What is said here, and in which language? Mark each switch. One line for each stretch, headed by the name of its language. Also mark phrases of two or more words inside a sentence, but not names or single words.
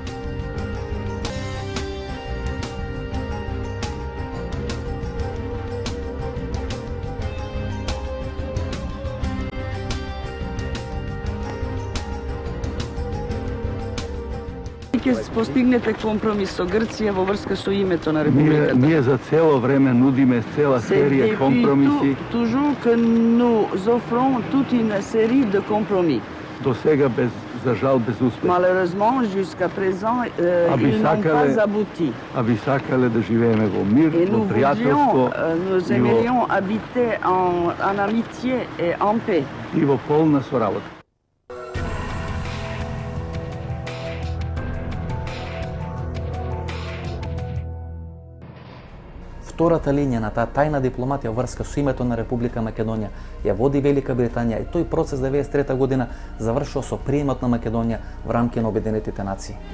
Macedonian: Ќе постигнете компромис со Грција во врска со името на Републиката? Ние за цело време нудиме цела серија компромиси.
French: Toujours que nous offrons toute une série de compromis.
Macedonian: До сега за жал без успех.
French: Malheureusement, jusqu'à présent, ils n'ont pas abouti.
Macedonian: А би сакале да живееме во мир, во пријателство.
French: Nous aimerions habiter en amitié et en paix.
Macedonian: И во полна соработа. Втората линија на таа тајна дипломатија врска со името на Република Македонија ја води Велика Британија и тој процес 1993 година завршил со приемот на Македонија во рамки на Обединетите нации.